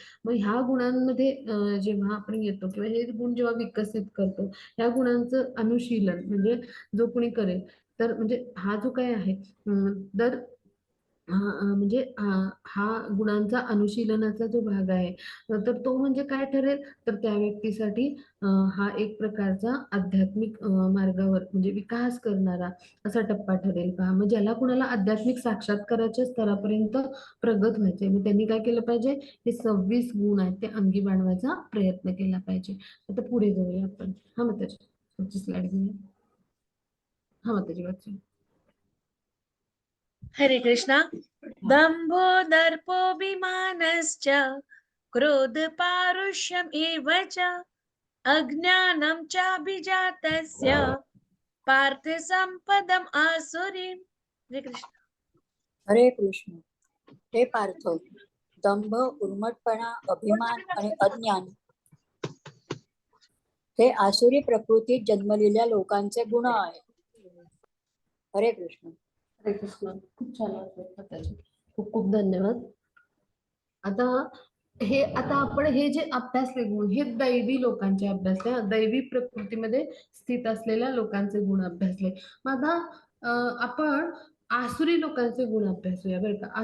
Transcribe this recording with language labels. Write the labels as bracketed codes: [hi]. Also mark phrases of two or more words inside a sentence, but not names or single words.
[mr] मग ह्या गुणांमध्ये जेव्हा आपण येतो किंवा हे गुण जेव्हा विकसित करतो, ह्या गुणांचं अनुशीलन म्हणजे जो कोणी करेल, तर म्हणजे हा जो काही आहे तर म्हणजे हा गुणांचा अनुशीलनाचा जो भाग आहे, तर तो म्हणजे काय ठरेल, तर त्या व्यक्तीसाठी हा एक प्रकारचा आध्यात्मिक मार्गावर म्हणजे विकास करणारा असा टप्पा ठरेल पहा. मग ज्याला कुणाला आध्यात्मिक साक्षात्काराच्या स्तरापर्यंत प्रगत व्हायचे, मग त्यांनी काय केलं पाहिजे, हे 26 गुण आहेत ते अंगी बाणवायचा प्रयत्न केला पाहिजे. आता पुढे जाऊया आपण. हा मग त्याची पुढची स्लाइड घेऊया. हा मग त्याची वाचूया. [sa] हरे कृष्णा. दंभो दर्पोऽभिमानश्च क्रोध पारुष्यम् एव च अज्ञानं चाभिजातस्य पार्थ संपदम् आसुरीम्. [mr] हरे कृष्ण. हरे कृष्ण. हे पार्थ, दंभ, उर्मटपणा, अभिमान आणि अज्ञान हे आसुरी प्रकृतीत जन्मलेल्या लोकांचे गुण आहेत. हरे कृष्ण. हरे कृष्ण. खूप छान वाटलं त्याचे. खूप खूप धन्यवाद. आता आपण हे जे अभ्यासले गुण हे दैवी लोकांचे अभ्यासले, दैवी प्रकृतीमध्ये स्थित असलेल्या लोकांचे गुण अभ्यासले. मग आता आपण आसुरी लोकांचे गुण अभ्यासूया बरं का.